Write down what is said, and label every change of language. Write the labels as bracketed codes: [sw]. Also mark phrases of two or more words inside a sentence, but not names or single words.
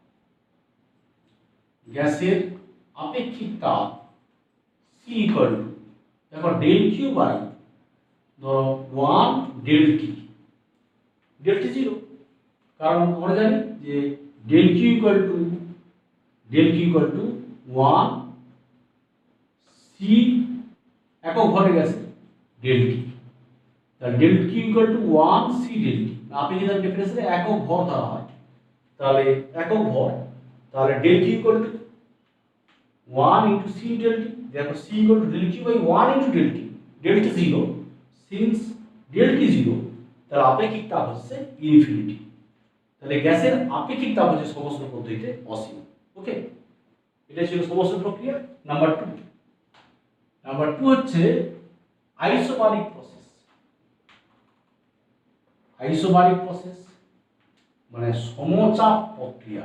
[en] C equal to [bn] দেখো [en] del Q by [bn] ধরো 1 del T, 0, কারণ আমরা জানি যে [en] del Q equal to 1 C [bn] একক ভরে গেছে del T, তাহলে [en] del Q equal to 1 C del T. [bn] আপেক্ষিক ডিফারেন্সে একক ভর ধরা হয়, তাহলে একক ভর, তাহলে [en] del Q equal to 1 into C del T, therefore C equal to del Q by 1 into del T, del T 0, [bn] since del T 0, তাহলে আপেক্ষিক তাপ হচ্ছে ইনফিনিটি। তাহলে গ্যাসের আপেক্ষিক তাপ হচ্ছে সমস্ত পদ্ধতিতে অসীম। ওকে, এটা ছিল সমস্ত প্রক্রিয়া। নাম্বার 2 হচ্ছে [en] isobaric process. isobaric process [bn] মানে সমচাপ প্রক্রিয়া।